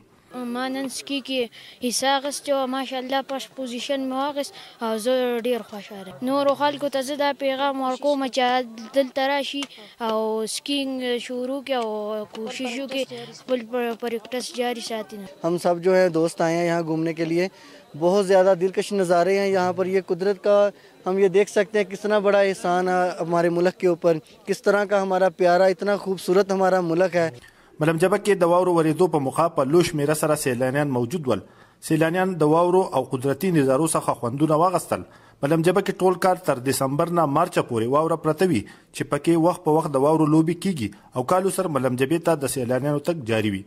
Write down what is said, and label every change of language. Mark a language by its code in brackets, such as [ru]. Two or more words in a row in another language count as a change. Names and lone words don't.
[ps] ما نن سکي کې حصه اخیستې وه، ماشاءالله [en] first position [ps] مې واخیست او زه ډېر خوشحاله یم. نورو خلکو ته زه دا پیغام ورکوم چې دلته راشي او سکینګ شروع کړي او کوشش وکړي خپل پریکټس جاری ساتي. [ur] ہم سب جو ہے دوست آئے ہیں یہاں گھومنے کے لیے۔ بہت زیادہ دلکش نظارے ہیں یہاں پر. یہ قدرت کا ہم یہ دیکھ سکتے ہیں کتنا بڑا احسان ہے ہمارے ملک کے اوپر، کس طرح کا ہمارا پیارا اتنا خوبصورت ہمارا ملک ہے. [ps] معلم جبه کې د واورو ورېدو په موخه په لوی شمېره سره سیلانیان موجود ول. سیلانیان د واورو او قدرتي نظارو څخه خوندونه واغستل. معلم جبه کې ټول کال تر دسمبر نه مارچ پورې واوره پرته وي چې پکې وخت په وخت د واورو لوبې کیږي او کالو سر معلم جبه ته د سیلانیانو تک جاری وي.